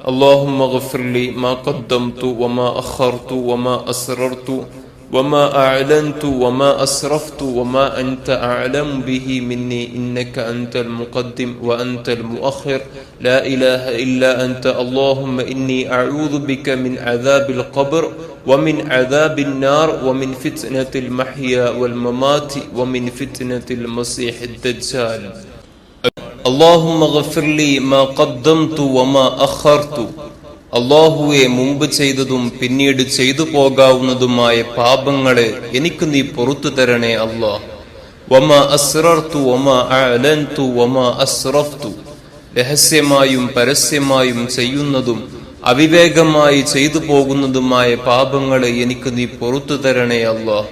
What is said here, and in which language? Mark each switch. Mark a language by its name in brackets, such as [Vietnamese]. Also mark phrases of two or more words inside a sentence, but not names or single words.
[Arabic] اللهم اغفر لي ما قدمت وما أخرت وما أسررت وما أعلنت وما أسرفت وما أنت أعلم به مني إنك أنت المقدم وأنت المؤخر لا إله إلا أنت اللهم إني أعوذ بك من عذاب القبر ومن عذاب النار ومن فتنة المحيا والممات ومن فتنة المسيح الدجال اللهم اغفر لي ما قدمت وما أخرت [Malayalam] അള്ളാഹുവെ മുമ്പ് ചെയ്തതും പിന്നീട് ചെയ്തു പോകാവുന്നതുമായ പാപങ്ങളെ എനിക്ക് നീ പുറത്തു തരണേ അല്ലാഹ്. [Arabic] وما أسررت وما أعلنت وما أسرفت [Malayalam] രഹസ്യമായും പരസ്യമായും ചെയ്യുന്നതും അവിവേകമായി ചെയ്തു പോകുന്നതുമായ പാപങ്ങളെ എനിക്ക് നീ പുറത്തു തരണേ അല്ലാഹ്.